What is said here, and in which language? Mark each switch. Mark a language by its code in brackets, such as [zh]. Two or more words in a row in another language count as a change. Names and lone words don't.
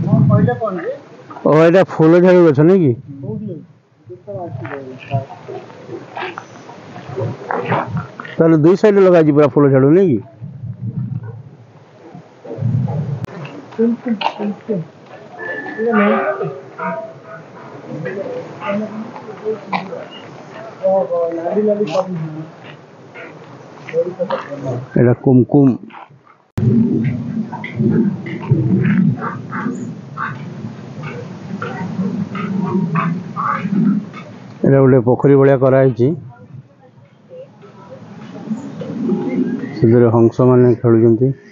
[or] କହିଲେ କଣ ଯେ ଓ ଏଇଟା ଫୁଲ ଝାଡୁ ଗଛ ନାଇଁ କି? କୋଉଠି ତାହେଲେ ଦୁଇ ସାଇଡ୍ ଲଗାଯାଇଛି ପୁରା ଫୁଲ ଝାଡୁ ନାଇଁ କି? [bn] এটা কুমকুম [or] এটা ଗୋଟେ ପୋଖରୀ ଭଳିଆ କରାହେଇଛି ସେଥିରେ ହଂସ ମାନେ ଖେଳୁଛନ୍ତି